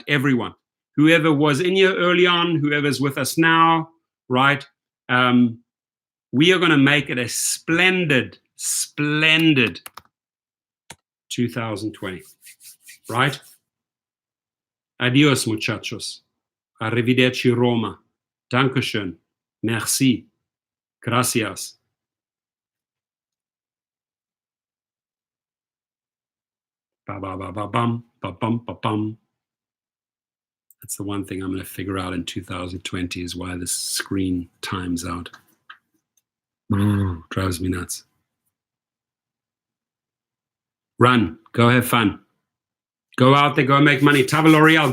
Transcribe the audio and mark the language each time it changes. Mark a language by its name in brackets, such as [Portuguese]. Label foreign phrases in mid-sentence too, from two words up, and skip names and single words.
[English] Everyone. Whoever was in here early on, whoever's with us now, right? We are going to make it a splendid, splendid 2020, right? [Spanish] Adios, muchachos. Arrivederci, Roma. [German] Dankeschön. Merci. Gracias. Ba ba ba ba bum ba bum ba bum. [English] That's the one thing I'm going to figure out in 2020 is why this screen times out. Drives me nuts. Run. Go have fun. Go out there. Go make money. Tava L'Oreal.